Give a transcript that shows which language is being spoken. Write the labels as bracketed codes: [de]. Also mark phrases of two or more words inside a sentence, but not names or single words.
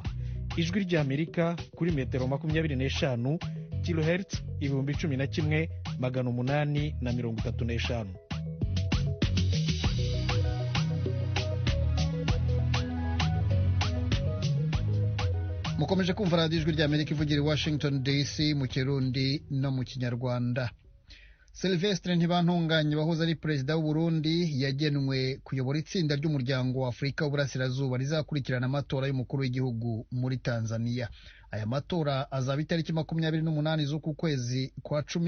[rw] Ijwi ry'Amerika kuri metero 25, kilohertz 11,835. Mukomeje kumva radiyo Ijwi ry'Amerika ivugira i Washington DC mu Kirundi no mu Kinyarwanda. Sylvestre Ntibantunganya wahoze ari perezida w'u Burundi yagenwe kuyobora itsinda ry'umuryango wa Afurika w'Uburasirazuba rizakurikirana amatora y'umukuru w'igihugu muri Tanzania. Aya matora azaba itariki 28 z'uku kwezi kwa 10.